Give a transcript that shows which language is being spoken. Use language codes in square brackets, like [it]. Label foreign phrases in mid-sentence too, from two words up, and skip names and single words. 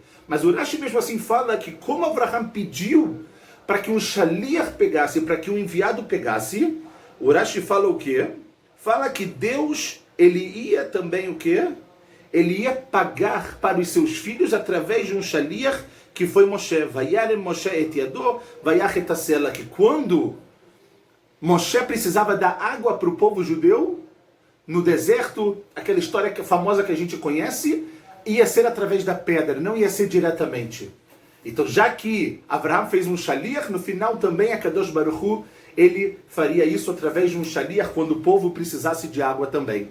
[pt] Mas o Rashi mesmo assim fala que como Abraham pediu para que um shaliach pegasse, para que um enviado pegasse, o Rashi fala o quê? Fala que Deus, ele ia também o quê? Ele ia pagar para os seus filhos através de um shaliach que foi Moshe. [he] וירם משה את ידו ויך את הסלע, [pt] que quando Moshe precisava dar água para o povo judeu, no deserto, aquela história famosa que a gente conhece, ia ser através da pedra, não ia ser diretamente. Então, já que Abraham fez um shaliach, no final também a [he] קדוש ברוך הוא, [pt] ele faria isso através de um shaliach quando o povo precisasse de água também.